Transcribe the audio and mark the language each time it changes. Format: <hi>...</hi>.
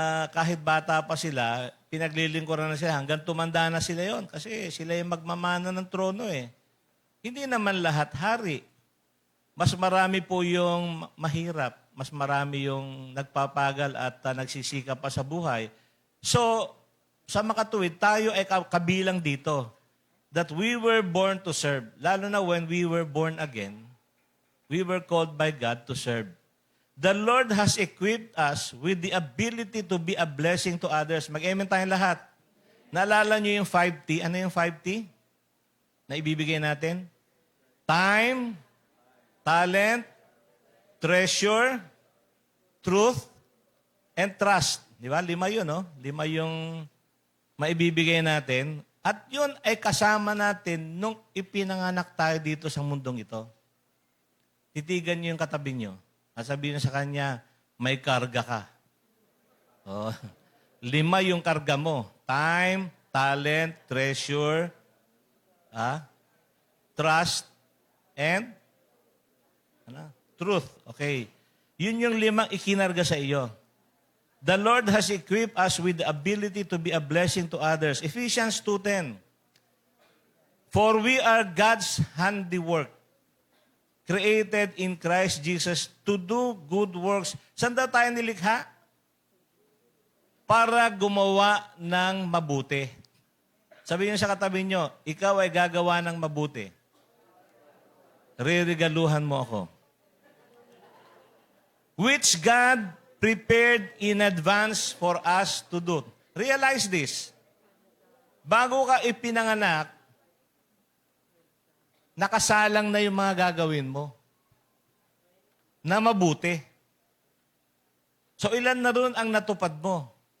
<tl>Kahit bata pa sila, pinaglilingkuran na sila hanggang tumanda na sila yon kasi sila yung magmamana ng trono eh. Hindi naman lahat hari. Mas marami po yung mahirap. Mas marami yung nagpapagal at nagsisikap pa sa buhay. So, sa makatuwid, tayo ay kabilang dito.</tl> <en>That we were born to serve.</en> <tl>Lalo na</tl> <en>when we were born again, we were called by God to serve. The Lord has equipped us with the ability to be a blessing to others.</en> <tl>Mag-amen tayong lahat. Naalala nyo yung 5T? Ano yung 5T na ibibigay natin?</tl> <en>Time, talent, treasure, truth, and trust.</en> <tl>Di ba? 5 yun, no? 5 yung maibibigay natin. At yun ay kasama natin nung ipinanganak tayo dito sa mundong ito. Titigan nyo yung katabi nyo. At sabihin sa kanya, may karga ka. Oh, 5 yung karga mo.</tl> <en>Time, talent, treasure, trust, and truth. Okay.</en> <tl>Yun yung 5 ikinarga sa iyo.</tl> <en>The Lord has equipped us with the ability to be a blessing to others. Ephesians 2:10. For we are God's handiwork, created in Christ Jesus to do good works.</en> <tl>Saan daw tayo nilikha? Para gumawa ng mabuti. Sabihin niyo sa katabi niyo, ikaw ay gagawa ng mabuti. Reregaluhan mo ako.</tl> <en>Which God prepared in advance for us to do. Realize this.</en> <tl>Bago ka ipinanganak, nakasalang na yung mga gagawin mo na mabuti. So ilan na rin ang natupad mo?</tl>